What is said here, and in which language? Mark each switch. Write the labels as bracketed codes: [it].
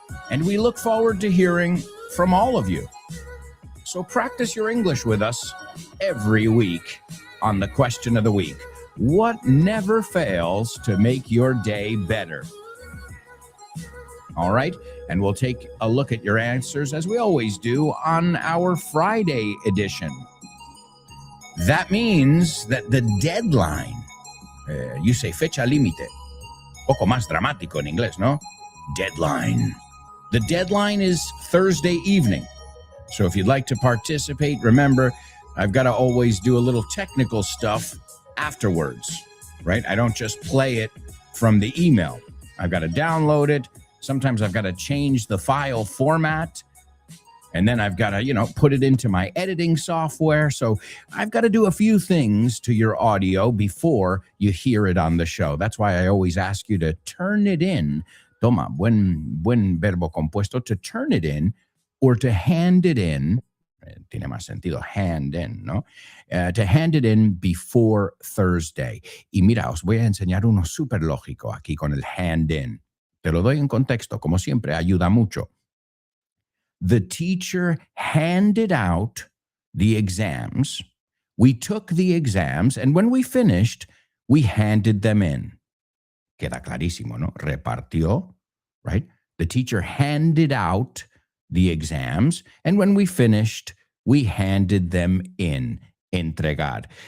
[en] And we look forward to hearing from all of you. So practice your English with us every week on the question of the week. What never fails to make your day better? All right. And we'll take a look at your answers, as we always do, on our Friday edition. That means that the deadline, you say [es] fecha límite, poco más dramático en inglés, ¿no? [en] Deadline. The deadline is Thursday evening. So if you'd like to participate, remember, I've got to always do a little technical stuff afterwards, right? I don't just play it from the email. I've got to download it. Sometimes I've got to change the file format. And then I've got to, put it into my editing software. So I've got to do a few things to your audio before you hear it on the show. That's why I always ask you to turn it in. [es] Toma, buen verbo compuesto, [en] to turn it in or to hand it in. [es] Tiene más sentido, hand in, ¿no? [en] To hand it in before Thursday. [es] Y mira, os voy a enseñar uno súper lógico aquí con el hand in. Te lo doy en contexto, como siempre, ayuda mucho. [en] The teacher handed out the exams. We took the exams, and when we finished, we handed them in. [es] Queda clarísimo, ¿no? [en] Repartió, right? The teacher handed out the exams, and when we finished, we handed them in. Entregar.